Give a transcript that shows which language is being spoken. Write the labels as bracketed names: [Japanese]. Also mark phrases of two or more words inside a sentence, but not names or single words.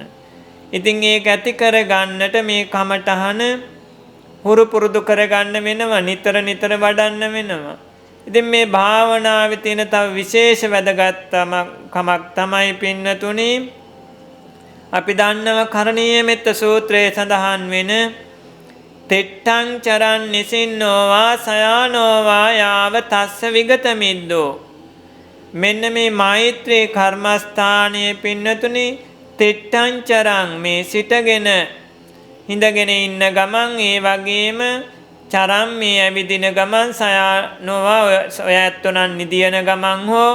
[Sinhala] ඉතින් ඒක ඇති කරගන්නට මේ කමඨහන හුරු පුරුදු කරගන්න වෙනවා, නිතර නිතර වඩන්න වෙනවා. ඉතින් මේ භාවනාවේ තියෙන තව විශේෂ වැදගත් කමක් තමයි පින්නතුනි, අපි දන්නව කරණීය මෙත්ත සූත්‍රයේ සඳහන් වෙන [Pali] තෙට්ටං චරන් නිසින්නෝවා සයානෝවා යාව තස්ස විගත මිද්දෝ. [Sinhala] මෙන්න මේ මෛත්‍රී කර්මස්ථානයේ පින්නතුනි [Pali] තෙට්ටං චරන් [Sinhala] මේ සිටගෙන හිඳගෙන ඉන්න ගමන්, ඒ වගේම චරම් මේ ඇවිදින ගමන්, සයානෝවා ඔය ඇත්තොනන් නිදියන ගමන් හෝ.